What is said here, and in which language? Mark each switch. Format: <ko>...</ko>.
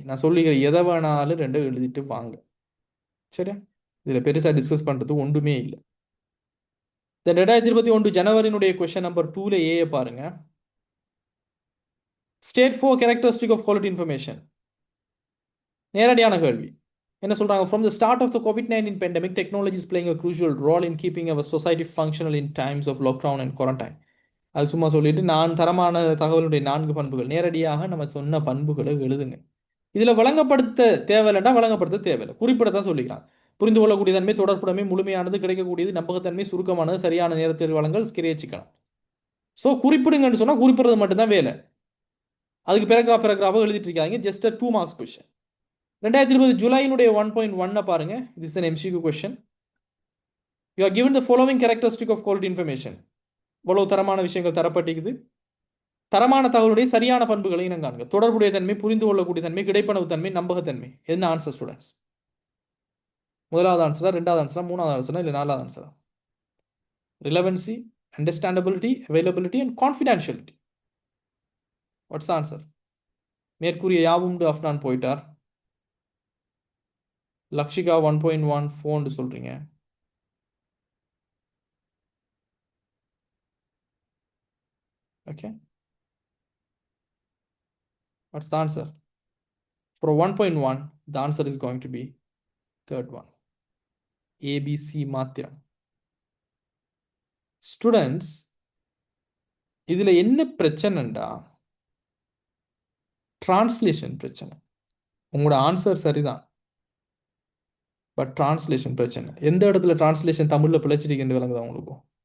<ta>நான் சொல்லுகிற எதை வேணாலும் ரெண்டு எழுதிட்டு வாங்க. சரியா? இதில் பெருசாக டிஸ்கஸ் பண்ணுறது ஒன்றுமே இல்லை. இந்த 2021 ஜனவரியினுடைய கொஸ்டின் நம்பர் 2ல ஏ பாருங்க.</ta> <en>State 4 characteristic of quality information.</en> <ta>நேரடியான கேள்வி. என்ன சொல்றாங்க?</ta> <en>From the start of the COVID-19 pandemic, technology is playing a crucial role in keeping our society functional in times of lockdown and quarantine.</en> <ta>அது சும்மா சொல்லிட்டு நான் தரமான தகவலுடைய 4 பண்புகள். நேரடியாக நம்ம சொன்ன பண்புகளை எழுதுங்க. இதில் வழங்கப்படுத்த தேவையில்லைன்னா வழங்கப்படுத்த தேவையில்லை, குறிப்பிடத்தான் சொல்லிக்கிறான். புரிந்து கொள்ளக்கூடிய தன்மை, தொடர்புடைமை, முழுமையானது, கிடைக்கக்கூடியது, நம்பகத்தன்மை, சுருக்கமானது, சரியான நேரத்தில் வழங்கல், கிரியச்சிக்கலாம். ஸோ குறிப்பிடுங்கன்னு சொன்னால் குறிப்பிடுறது மட்டும்தான் வேலை. அதுக்கு பேராகிராஃபாக எழுதிட்டு இருக்காங்க.</ta> <en>Just 2 marks question.</en> <ta>2020 ஜூலையினுடைய 1.1 பாருங்க.</ta> <en>This is an MCQ question. You are given the following characteristic of quality information.</en> <ta>இவ்வளவு தரமான விஷயங்கள் தரப்பட்டிருக்குது. தரமான தகவலுடைய சரியான பண்புகளை இனங்காண்க. தொடர்புடைய தன்மை, புரிந்து கொள்ளக்கூடிய தன்மை, கிடைப்பனவு தன்மை, நம்பகத்தன்மை. என்ன ஆன்சர் ஸ்டூடெண்ட்ஸ்? முதலாவது ஆன்சரா, ரெண்டாவது ஆன்சரா, மூணாவது ஆன்சரா, இல்லை நாலாவது ஆன்சரா? ரிலவன்சி, அண்டர்ஸ்டாண்டபிலிட்டி, அவைலபிலிட்டி அண்ட் கான்ஃபிடென்ஷியலிட்டி.</ta> <en>What's answer?</en> <ta>மேற்கூறிய யாவும் அஃப்னான் போயிட்டார். லக்ஷிகா 1.1 ஃபோன் சொல்றீங்க.</ta> <en>Okay. What's the answer? For 1.1, the answer is going to be third one.</en> <ta>ABC மாத்திரம். Students, இதில் என்ன பிரச்சனைண்டா டிரான்ஸ்லேஷன் பிரச்சனை. உங்களோட ஆன்சர் சரிதான், பட் டிரான்ஸ்லேஷன் பிரச்சனை. எந்த இடத்துல டிரான்ஸ்லேஷன் தமிழில் பிழைச்சிருக்கின்ற விளங்குதா உங்களுக்கு?</ta>